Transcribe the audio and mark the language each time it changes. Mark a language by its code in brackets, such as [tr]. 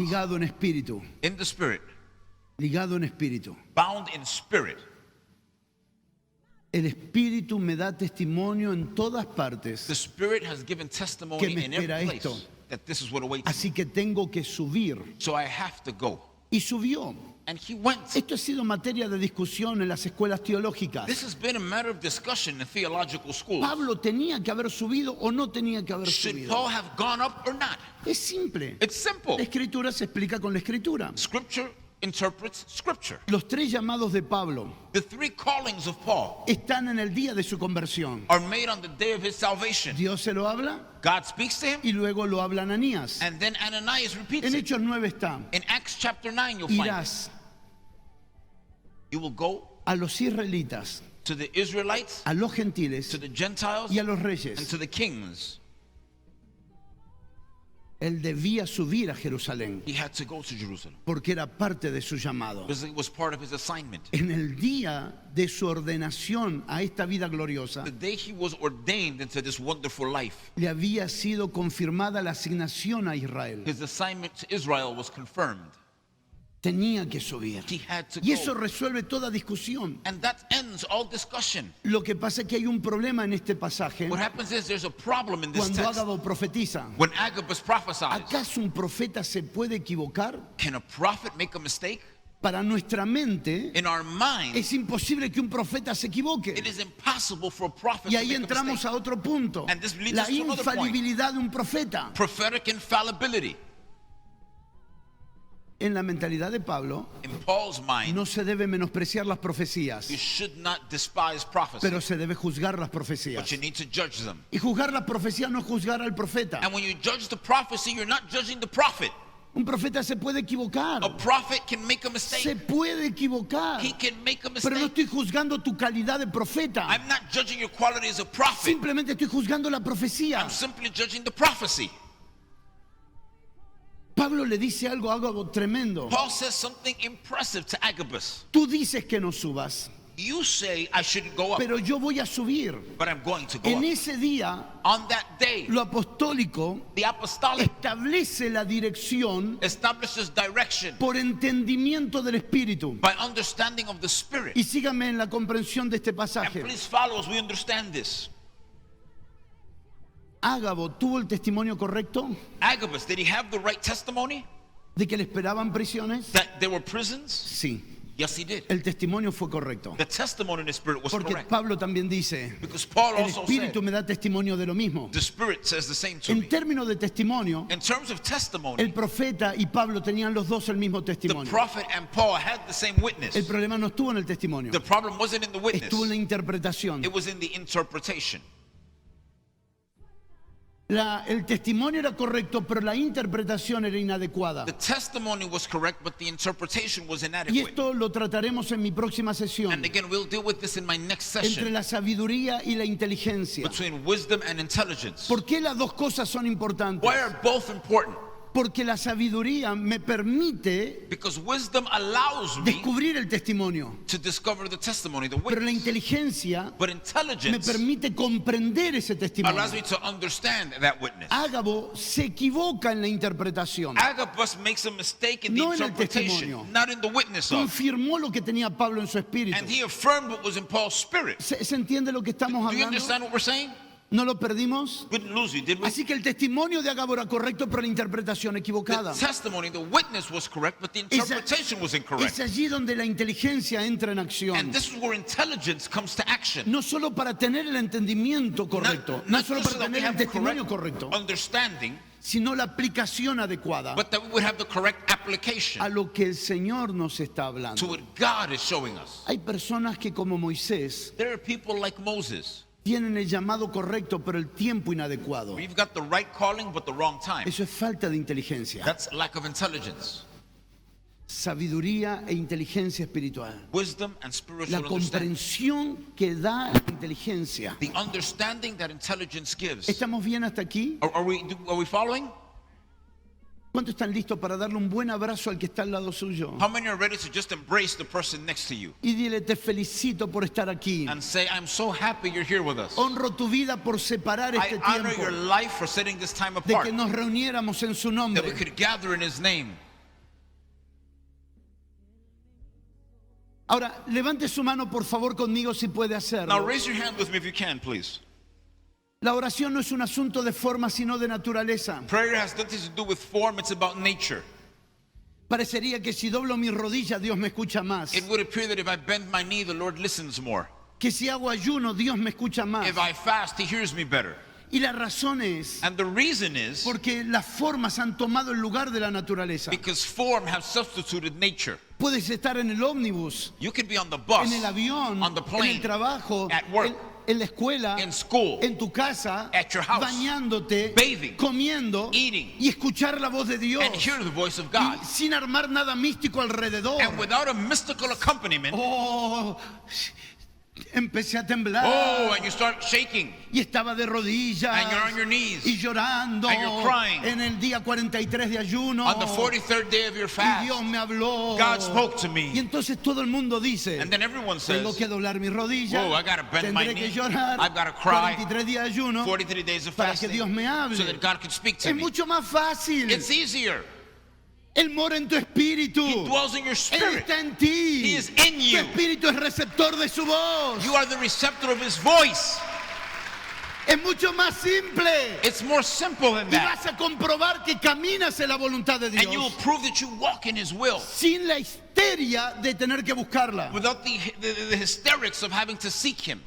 [es] ligado en espíritu, [en] in the spirit, [es] ligado en espíritu. [en] bound in spirit. [es] El espíritu me da testimonio en todas partes. [en] The spirit has given [es] Que [en] testimony [es] me [en] in every [es] espera [en] place [es] esto. [en] that this is what awaits me. [es] Así que tengo que subir. [en] So I have to go. [es] Y subió. [en] And he went. [es] Esto ha sido materia de discusión en las escuelas teológicas. [en] This has been a matter of discussion in theological schools. [es] ¿Pablo tenía que haber subido o no tenía que haber [en] Should [es] subido? [en] Paul have gone up or not? [es] Es simple. [en] It's simple. [es] La escritura se explica con la escritura. [en] Scripture interprets Scripture. [es] Los 3 llamados de Pablo [en] The 3 callings of Paul [es] están en el día de su conversión. [en] are made on the day of his salvation. [es] Dios se lo habla [en] God speaks to him, [es] y luego lo habla Ananías. [en] and then Ananias repeats [es] En [en] it. [es] Hechos 9 está: [en] In Acts chapter 9, you'll find it. [es] irás [en] You will go [es] a los israelitas, [en] to the Israelites, [es] a los gentiles [en] to the Gentiles, [es] y a los [en] and [es] reyes. [en] to the kings. [es] Él debía subir a Jerusalén [en] He had to go to Jerusalem [es] porque era parte de su llamado. [en] because it was part of his assignment. [es] En el día de su ordenación a esta vida gloriosa, [en] The day he was ordained into this wonderful life, [es] le había sido confirmada la asignación a Israel. [en] his assignment to Israel was confirmed. [es] Tenía que subir. [en] He had to [es] Y eso [en] go. [es] resuelve toda discusión. [en] And that ends all discussion. [es] Lo que pasa es que hay un problema en este pasaje [en] What happens is there's a problem in this [es] cuando [en] text. [es] Ágabo profetiza. [en] When Agabus prophesies, [es] ¿Acaso un profeta se puede equivocar? [en] can a prophet make a mistake? [es] Para nuestra mente [en] In our mind, [es] es imposible que un profeta se equivoque. [en] it is impossible for a prophet [es] Y [en] to [es] ahí [en] make a [es] entramos [en] mistake. [es] a otro punto. [en] And this leads [es] La [en] us to another point. [es] infalibilidad de un profeta. [en] Prophetic infallibility. [es] En la mentalidad de Pablo [en] In Paul's mind, [es] no se debe menospreciar las profecías, [en] you should not despise prophecy, [es] pero se debe juzgar las profecías. [en] but you need to judge them. [es] Y juzgar las profecías no es juzgar al profeta. [en] And when you judge the prophecy, you're not judging the prophet. [es] Un profeta se puede equivocar. [en] A prophet can make a [es] Se [en] mistake. [es] puede equivocar. [en] He can make a [es] Pero no [en] mistake. [es] estoy juzgando tu calidad de profeta. [en] I'm not judging your quality as a prophet. [es] Simplemente estoy juzgando la profecía. [en] I'm simply judging the prophecy. [es] Pablo le dice algo tremendo. [en] Paul says something impressive to Agabus. [es] Tú dices que no subas, [en] You say I shouldn't go up, [es] pero yo voy a subir. [en] but I'm going to go [es] En [en] up. [es] ese día, [en] On that day, [es] lo apostólico [en] the apostolic [es] establece la dirección [en] establishes direction [es] por entendimiento del Espíritu. [en] by understanding of the Spirit. [es] Y síganme en la comprensión de este [en] And [es] pasaje. [en] please follow as we understand this. [es] Ágabo tuvo el testimonio correcto [en] Agabus, did he have the right testimony [es] de que le esperaban prisiones. [en] that there were prisons? [es] Sí, [en] Yes, he did. [es] el testimonio fue correcto. [en] The testimony in the Spirit was [es] Porque [en] correct. [es] Pablo también dice, [en] Because Paul [es] el [en] also said, [es] Espíritu me da testimonio de lo mismo. [en] the Spirit says the same to [es] En [en] me. [es] términos de testimonio, [en] In terms of testimony, [es] el profeta y Pablo tenían los dos el mismo [en] the [es] testimonio. [en] prophet and Paul had the same witness. [es] El problema no estuvo en el testimonio, [en] The problem wasn't in the witness. [es] estuvo en la interpretación. [en] It was in the interpretation. [es] El testimonio era correcto, pero la interpretación era inadecuada. [en] The testimony was correct, but the interpretation was [es] Y [en] inadequate. [es] esto lo trataremos en mi próxima sesión, [en] And again, we'll deal with this in my next [es] entre [en] session, [es] la sabiduría y la inteligencia. [en] between wisdom and intelligence. [es] ¿Por qué las dos cosas son importantes? [en] Why are both important? [es] Porque la sabiduría me permite [en] Because wisdom allows me [es] descubrir el testimonio, [en] to discover the testimony, the [es] pero la [en] witness. [es] inteligencia [en] But [es] me [en] intelligence [es] permite comprender ese testimonio. [en] allows me to understand that witness. [es] Ágabo se equivoca en la interpretación. [en] Agabus makes a mistake in the [es] No en el [en] interpretation, [es] testimonio. [en] not in the witness of. [es] Confirmó lo que tenía Pablo en su espíritu. [en] And he affirmed what was in Paul's spirit. [es] ¿Se entiende lo que estamos [en] Do you [es] hablando? [en] understand what we're saying? [es] ¿No lo perdimos? [en] We didn't lose you, did we? [es] Así que el testimonio de Ágabo era correcto, pero la interpretación equivocada. [en] The testimony, the witness was correct, but the interpretation was incorrect. [es] Es allí donde la inteligencia entra en acción. [en] And this is where intelligence comes to action. [es] No solo para tener el entendimiento correcto, no [en] Not [es] solo [en] just [es] para [en] so that we [es] tener el [en] have the [es] testimonio [en] correct [es] correcto, [en] understanding, [es] sino la aplicación adecuada [en] but that we would have the correct [es] a [en] application [es] lo que el Señor nos está [en] to [es] hablando. [en] what God is showing us. [es] Hay personas que como Moisés [en] There are people like Moses. [es] tienen el llamado correcto, pero el tiempo inadecuado. [en] We've got the right calling, but the wrong time. [es] Eso es falta de inteligencia. [en] That's lack of intelligence. [es] Sabiduría e inteligencia espiritual. [en] Wisdom and spiritual understanding. [es] comprensión que da la inteligencia. [en] The understanding that intelligence gives. [es] ¿Estamos bien hasta aquí? [en] Are we following? [es] ¿Cuántos están listos para darle un buen abrazo al que está al lado suyo? [en] How many are ready to just embrace the person next to you [es] Y dile, te felicito por estar aquí. [en] and say, I'm so happy you're here with us. [es] Honro tu vida por separar [en] I [es] este [en] honor your [es] tiempo [en] life for setting this time [es] de [en] apart, [es] que nos reuniéramos en su [en] that we [es] nombre. [en] could gather in His name. [es] Ahora, levante su mano por favor conmigo si puede [en] Now [es] hacerlo. [en] raise your hand with me if you can, please. [es] La oración no es un asunto de forma, sino de naturaleza. [en] Prayer has nothing to do with form, it's about nature. [es] Parecería que si doblo mi rodilla, Dios me escucha más. [en] It would appear that if I bend my knee, the Lord listens more. [es] Que si hago ayuno, Dios me escucha más. [en] If I fast, He hears me better. [es] Y la razón es [en] And the reason is [es] porque las formas han tomado el lugar de la naturaleza. [en] because form has substituted nature. [es] Puedes estar en el ómnibus, [en] You could be on the bus, [es] en el avión, [en] on the [es] en [en] plane, [es] el trabajo, [en] at work, [es] en la escuela, [en] in school, [es] en tu casa, [en] at your house, [es] bañándote, [en] bathing, [es] comiendo [en] eating, [es] y escuchar la voz de Dios. [en] and hear the voice of God. [es] Y sin armar nada místico alrededor. [en] And without a mystical accompaniment, [es] Oh, empecé a temblar. [en] oh, and you start shaking, [es] Y estaba de rodillas [en] and you're on your knees, [es] y llorando [en] and you're crying. [es] en el día 43 de ayuno. [en] on the 43rd day of your [es] Y [en] fast, [es] Dios me habló. [en] God spoke to [es] Y [en] me. [es] entonces todo el mundo dice, [en] And then everyone [es] tengo [en] says, [es] que doblar mis rodillas, [en] whoa, I gotta bend my [es] tendré que [en] knee, [es] llorar, [en] I've gotta cry, [es] 43 días de ayuno [en] 43 days of [es] para que [en] fasting, [es] Dios me hable. [en] so that God could speak to [es] Es [en] me. [es] mucho más fácil. [en] It's easier. [es] Él mora en tu espíritu. [en] He dwells in your [es] Él [en] spirit. [es] está en ti. [en] He is in [es] Tu [en] you. [es] espíritu es receptor de su voz. [en] You are the receptor of His voice. [es] Es mucho más simple. [en] It's more simple than [es] Y [en] that. [es] vas a comprobar que caminas en la voluntad de [en] And you will [es] Dios [en] prove that you walk in His will [es] sin la histeria de tener que buscarla. [en] without the hysterics of having to seek Him.